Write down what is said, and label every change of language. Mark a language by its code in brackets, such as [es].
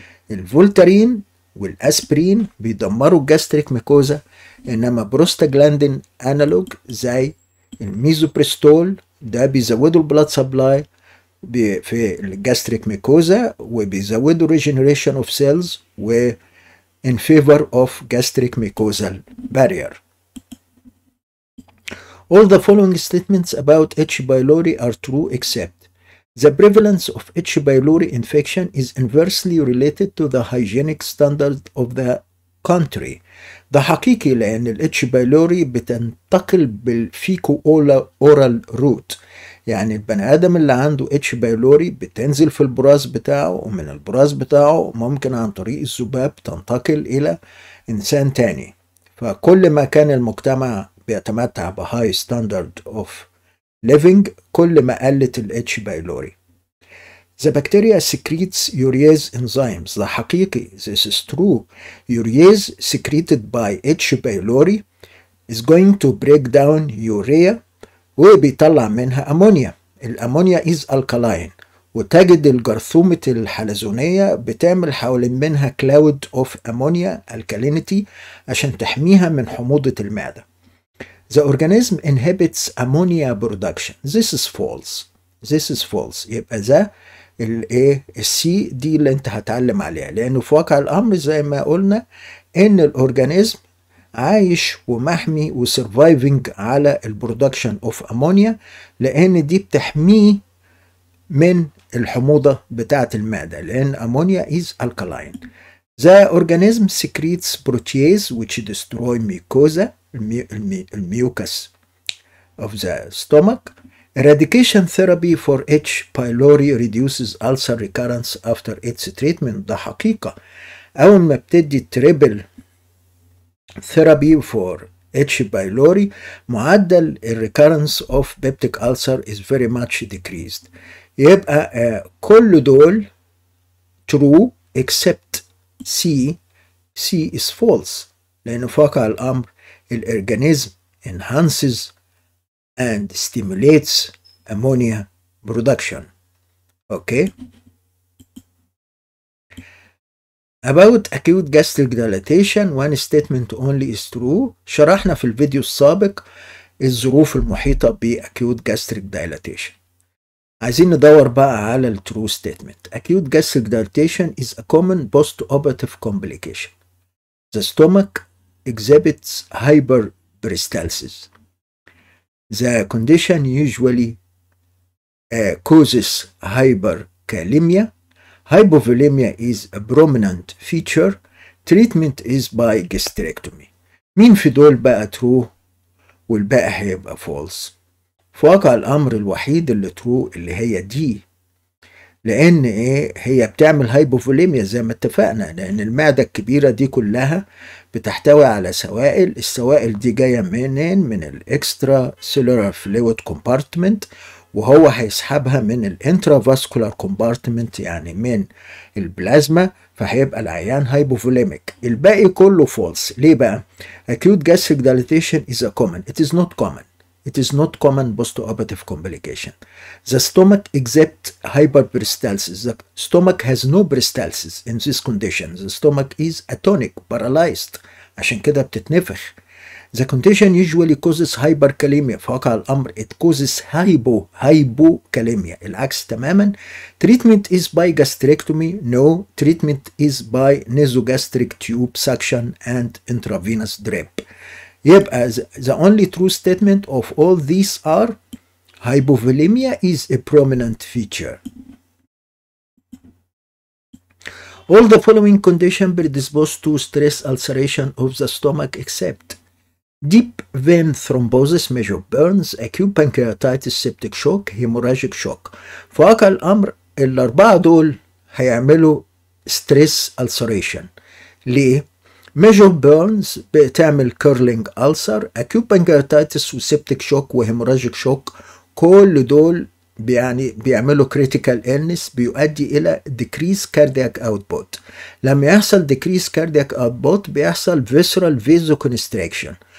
[ar] الفولتارين والاسبرين بيدمروا الجاستريك ميكوزا، انما بروستاجلاندين انالوج زي الميزوبريستول ده بيزودوا البلاد سبلاي في الجاستريك ميكوزا وبيزودوا ريجنريشن اوف سيلز و [en] in favor of gastric mucosal barrier. All the following statements about H. pylori are true except the prevalence of H. pylori infection is inversely related to the hygienic standard of the country. [ar] ده حقيقي لأن ال H. pylori بتنتقل بالفيكو oral route، يعني البني آدم اللي عنده H. pylori بتنزل في البراز بتاعه ومن البراز بتاعه ممكن عن طريق الذباب تنتقل إلى إنسان تاني. فكل ما كان المجتمع بيتمتع بهاي ستاندرد اوف living كل ما قلت ال H. [en] pylori. The bacteria secretes urease enzymes. [ar] ده حقيقي. [en] This is true. Urease secreted by H. pylori is going to break down urea [ar] وبيطلع منها أمونيا. الأمونيا [en] is alkaline [ar] وتجد الجرثومة الحلزونية بتعمل حوالين منها كلاود اوف أمونيا alkalinity عشان تحميها من حموضة المعدة. [en] The organism inhibits ammonia production. This is false. This is false. [ar] يبقى ده الايه السي دي اللي انت هتعلم عليها، لانه في واقع الامر زي ما قلنا ان الاورجانيزم عايش ومحمي وسرفايفنج على البرودكشن اوف امونيا لان دي بتحميه من الحموضه بتاعه المعده لان امونيا از alkaline. [en] The organism secretes protease which destroy mucosa الميوكس of the stomach. Eradication therapy for H. pylori reduces ulcer recurrence after its treatment. [ar] ده حقيقة. أول ما بتدي تريبل [en] therapy for H. pylori معدل recurrence of peptic ulcer is very much decreased. [ar] يبقى كل دول [en] true except C. C is false [ar] لأنه في واقع الأمر الأورجانيزم [en] enhances and stimulates ammonia production. Okay. About acute gastric dilatation, one statement only is true. [ar] شرحنا في الفيديو السابق الظروف المحيطة ب acute gastric dilatation. عايزين ندور بقى على ال true statement. [en] Acute gastric dilatation is a common post-operative complication. The stomach exhibits hyperperistalsis. The condition usually causes hyperkalemia. Hypovolemia is a prominent feature. Treatment is by gastrectomy. [ar] مين في دول بقى true والباقي هيبقى false؟ في واقع الأمر الوحيد اللي true اللي هي دي، لأن هي بتعمل هايبوفوليميا زي ما اتفقنا، لأن المعدة الكبيرة دي كلها بتحتوي على سوائل. السوائل دي جاية منين؟ من الاكسترا سيلولار فلويد كومبارتمنت، وهو هيسحبها من الانترافاسكولار كومبارتمنت يعني من البلازما، فهيبقى العيان هايبوفوليميك. الباقي كله فولس. ليه بقى؟ [en] acute gastric dilatation is a common. It is not common. It is not common post-operative complication. The stomach exhibits hyperperistalsis. The stomach has no peristalsis in this condition. The stomach is atonic, paralyzed. [ar] عشان كده بتتنفخ. [en] The condition usually causes hyperkalemia. [ar] في واقع الأمر [en] it causes hypokalemia. [ar] العكس تماما. [en] Treatment is by gastrectomy. No. Treatment is by nasogastric tube suction and intravenous drip. يبقى the only true statement of all these are hypovolemia is a prominent feature. All the following conditions predispose to stress ulceration of the stomach except deep vein thrombosis, major burns, acute pancreatitis, septic shock, hemorrhagic shock. [ar] في واقع الأمر الأربعة دول هيعملوا stress ulceration. ليه؟ major burns بتعمل curling ulcer, acute pancreatitis وسبتيك شوك وهيموراجيك شوك، كل دول بيعملوا [en] critical illness [ar] بيؤدي إلى [en] decrease cardiac output. [ar] لما يحصل [en] decrease cardiac output [ar] بيحصل [en] visceral vasoconstriction.